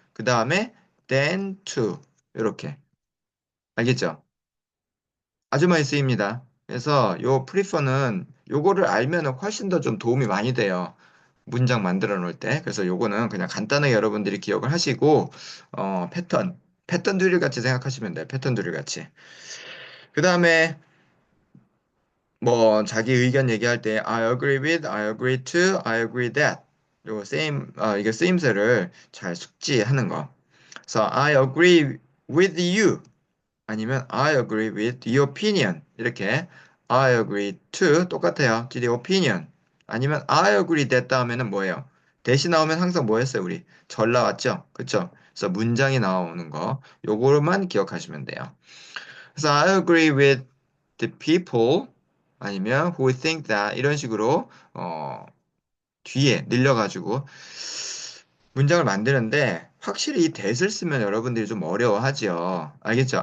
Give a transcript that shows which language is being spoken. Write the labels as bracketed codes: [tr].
[ko] 그 다음에 [en] than to [ko] 이렇게. 알겠죠? 아주 많이 쓰입니다. 그래서 요 prefer는 요거를 알면은 훨씬 더 좀 도움이 많이 돼요. 문장 만들어 놓을 때. 그래서 요거는 그냥 간단하게 여러분들이 기억을 하시고, 패턴 드릴 같이 생각하시면 돼요. 패턴 드릴 같이. 그 다음에 뭐 자기 의견 얘기할 때 [en] I agree with, I agree to, I agree that. [ko] 요거 이게 쓰임새를 잘 숙지하는 거. [en] 그래서 I agree with you. 아니면 I agree with your opinion. 이렇게 I agree to [ko] 똑같아요. [en] to the opinion. [ko] 아니면 I agree that 다음에는 뭐예요? 대시 나오면 항상 뭐 했어요, 우리? 절 나왔죠? 그쵸? 그래서 문장이 나오는 거. 요거로만 기억하시면 돼요. 그래서 [en] I agree with the people [ko] 아니면 [en] who think that [ko] 이런 식으로 뒤에 늘려가지고 문장을 만드는데 확실히 이 that을 쓰면 여러분들이 좀 어려워하죠. 알겠죠?